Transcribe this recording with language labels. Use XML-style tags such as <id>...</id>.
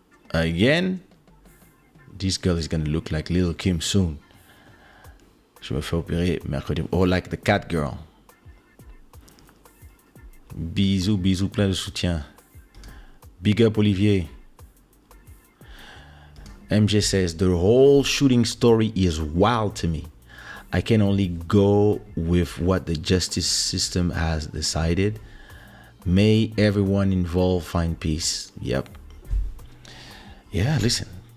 <en>Again, this girl is gonna look like Lil Kim soon.</en> <fr>Je me fais opérer mercredi.</fr> <en>Or like the cat girl.</en> <fr>Bisous, bisous, plein de soutien.</fr> <en>Big up, Olivier. MJ says, the whole shooting story is wild to me. I can only go with what the justice system has decided. May everyone involved find peace. Yep. Yeah, listen.</en>